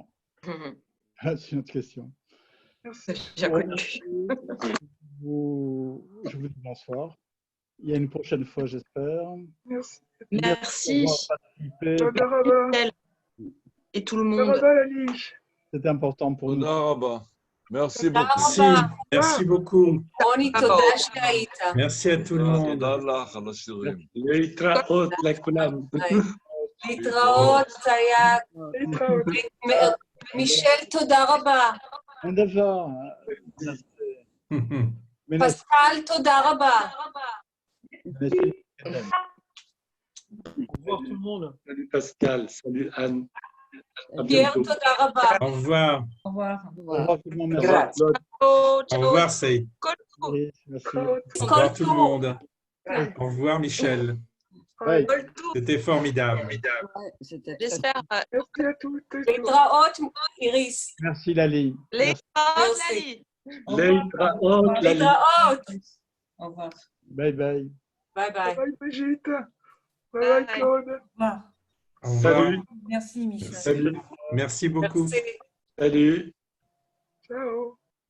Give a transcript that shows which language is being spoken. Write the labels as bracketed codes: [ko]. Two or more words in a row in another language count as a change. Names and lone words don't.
[fr] C'est une autre question. Merci. J'ai connu. Je vous dis bonsoir. Il y a une prochaine fois, j'espère. Merci. Merci. [he] תודה רבה. [fr] Et tout le [he] Tודה [fr] monde. [he] raba, Lali. [fr] C'est important pour nous. [he] תודה רבה. [fr] Merci [he] תודה [fr] beaucoup. [he] רבה. [fr] Merci beaucoup. [he] רוני, תודה שהיית. Merci à tout le monde. תודה לך על השירים. להתראות לכולם. להתראות, זה היה... להתראות. מישל, תודה רבה. [fr] Un devoir. Mais [he] פסקל, תודה רבה. [fr] Au revoir tout le monde. Salut Pascal, salut Anne. À [he] פייר, [fr] bientôt. [he] תודה רבה. [fr] Au revoir. Au revoir. Au revoir tout le monde. Au revoir, Claude. Au revoir, Sei. Merci. Merci. Au revoir tout le monde. Au revoir, Michel. Bye. C'était formidable. J'espère. Merci à toutes et tous. [he] להתראות, איריס. [fr] Merci Lali. [he] להתראות, ללי. להתראות, ללי. להתראות. [fr] Au revoir. [en] Bye bye. bye bye. Bye Brigitte. Bye Claude. [fr] Au revoir. Salut. Merci, Michel. Salut. Merci beaucoup. Merci. Salut. Ciao.